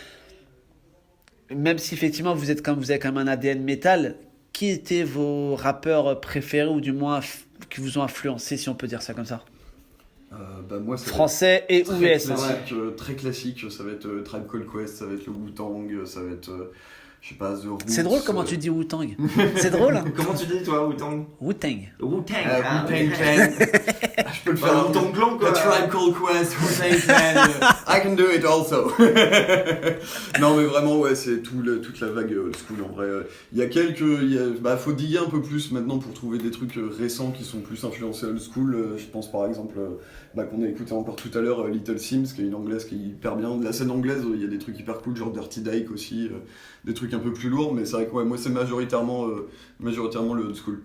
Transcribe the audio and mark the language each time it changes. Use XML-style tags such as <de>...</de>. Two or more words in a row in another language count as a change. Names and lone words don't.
<fr>Même si effectivement, vous avez quand même un ADN métal, qui étaient vos rappeurs préférés ou du moins qui vous ont influencé, si on peut dire ça comme ça? Moi, Français et US. Très classique, ça va être Tribe Called Quest, ça va être le Wu-Tang, ça va être... je sais pas, The Roots. C'est drôle comment tu dis Wu-Tang. C'est drôle. Hein. Comment tu dis toi, Wu-Tang? Wu-Tang. Wu-Tang. Wu-Tang Clan. Je peux le faire. Wu-Tang Clan quoi. A Tribe Called Quest, Wu-Tang Clan.</fr> <en>I can do it also.</en> <fr>Non mais vraiment ouais, c'est toute la vague</fr> <en>old school</en> <fr>en vrai. Il y a faut diguer un peu plus maintenant pour trouver des trucs récents qui sont plus influencés</fr> <en>old school.</en> <fr>Je pense par exemple qu'on a écouté encore tout à l'heure Little Sims, qui est une anglaise qui est hyper bien. De la scène anglaise, il y a des trucs hyper cool, genre Dirty Dyke aussi, des trucs un peu plus lourds, mais c'est vrai que moi c'est majoritairement le</fr> <en>old school.</en>